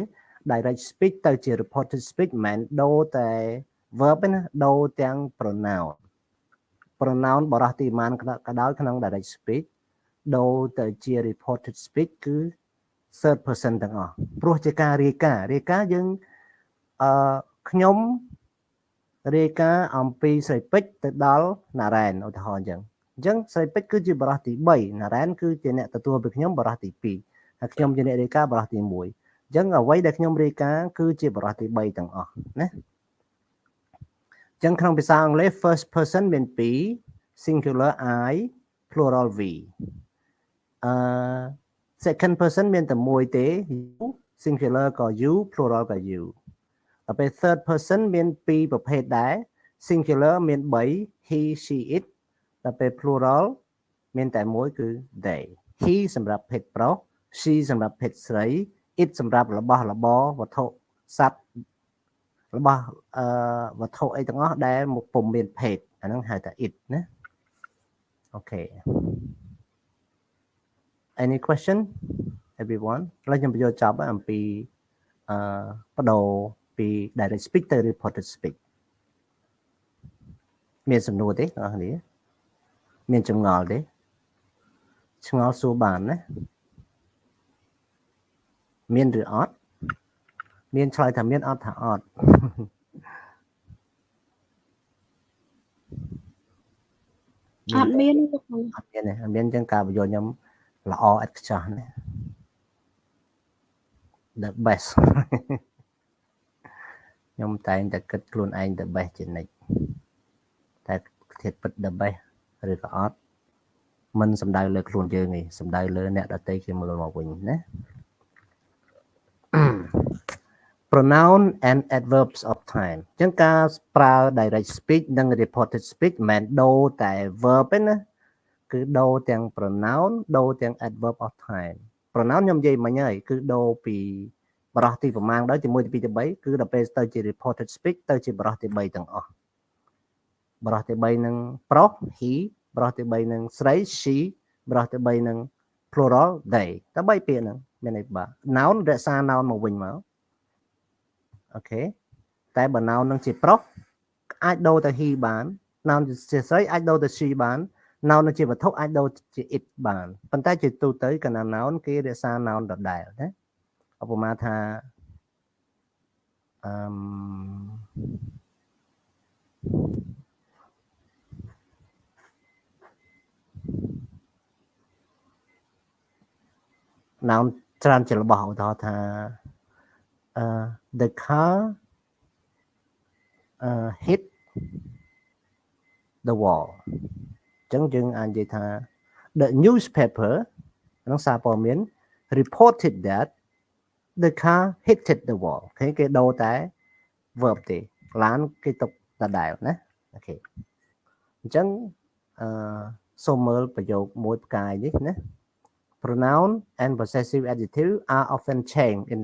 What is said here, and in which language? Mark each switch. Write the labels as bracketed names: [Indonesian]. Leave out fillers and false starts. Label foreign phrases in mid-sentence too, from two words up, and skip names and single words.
[English] direct speech [Khmer] ទៅជា [English] reported speech [Khmer] មិនមែនដូរតែ verb ទេណាដូរទាំង pronoun បរិះទីប៉ុន្មានក៏ដោយក្នុង [English] direct speech [Khmer] ដូ រទៅជា [English] reported speech [Khmer] គឺ [English] third person [Khmer] ទាំងអស់ព្រោះជាការរាយការណ៍យើងខ្ញុំរាយការណ៍អំពីស្រីពេជ្រទៅដល់ណារ៉ែនឧទាហរណ៍អញ្ចឹងស្រីពេជ្រគឺជាបរិះទី3ណារ៉ែនគឺជាអ្នកទទួលពីខ្ញុំបរិះទី2ហើយខ្ញុំជាអ្នករាយការណ៍បរិះទី1អញ្ចឹងអ្វីដែលខ្ញុំរាយការណ៍គឺជាបរិះទី3ទាំងអស់ណាអញ្ចឹងក្នុងភាសាអង់គ្លេស [English] first person [Khmer] មាន2 [English] singular I plural V second person [Khmer] មានតែមួយទេ [English] you singular [Khmer] ក៏ [English] you plural [Khmer] ក៏ you ដល់ពេល [English] third person [Khmer] មាន2ប្រភេទដែរ singular មាន3 [English] he she it [Khmer] ដល់ពេល plural មានតែមួយគឺ [English] they he [Khmer] សម្រាប់ភេទប្រុស she សម្រាប់ភេទស្រី it សម្រាប់របស់របរវត្ថុសត្វរបស់វត្ថុអីទាំងអស់ដែលពុំមានភេទអាហ្នឹងហៅថា it ណាអូខេ [English] Any question everyone [Khmer] ឥឡូវខ្ញុំបញ្យល់ចប់អំពីបដូរពី [English] direct speech [Khmer] ទៅ [English] reported speech [Khmer] មានសំណួរទេបងប្អូនមានចម្ងល់ទេឆ្ងល់សួរបានណាមានឬអត់មានឆ្លើយថាមានអត់ថាអត់ អត់មានទេ អត់មានអញ្ចឹងការបញ្យល់ខ្ញុំល្អឥតខ្ចោះណា [English] the best [Khmer] ខ្ញុំតែងតែគិតខ្លួនឯង [English] the best [Khmer] ជានិច្ចតែធៀបពិត [English] the best [Khmer] ឬក៏អត់មិនសំដៅលើខ្លួនយើងទេសំដៅលើអ្នកដទៃគេមើលមកវិញណា [English] pronoun and adverbs of time [Khmer] អញ្ចឹងការប្រើ [English] direct speech [Khmer] និង [English] reported speech [Khmer] មិនមែនដូរតែ verb ទេណាគឺដូរទាំង pronoun ដូរទាំង [English] adverb of time pronoun [Khmer] ខ្ញុំនិយាយមិញហើយគឺដូរពីបរិះទីប្រមាណដល់ជាមួយទី2ទី3គឺដល់ពេលទៅជា [English] reported speech [Khmer] ទៅជាបរិះទី3 ទាំងអស់បរិះទី3នឹងប្រុស he បរិះទី3នឹងស្រី she បរិះទី3នឹង [English] plural they [Khmer] តែ3ពាក្យហ្នឹងមានន័យបាទ noun រក្សា noun មកវិញមកអូខេតែបើ noun នឹងជាប្រុសអាចដូរទៅ he បាន noun ជាស្រីអាចដូរទៅ she បាន noun នឹងជាវត្ថុអាចដូរជា it បានប៉ុន្តែជាទូទៅកាលណា noun គេរក្សា noun ដដែលណាឧបមាថា noun ច្រើនជារបស់ឧទាហរណ៍ថា [English] the car hit the wall [Khmer] អញ្ចឹងយើងអាចនិយាយថា [English] the newspaper [Khmer] ក្នុងសារព័ត៌មាន [English] reported that the car hit the wall [Khmer] គេដូរតែ verb ទេឡានគេទុកដដែលណាអូខេអញ្ចឹងសូមមើលប្រយោគមួយផ្កាយនេះណា [English] Pronoun and possessive adjective are often changed in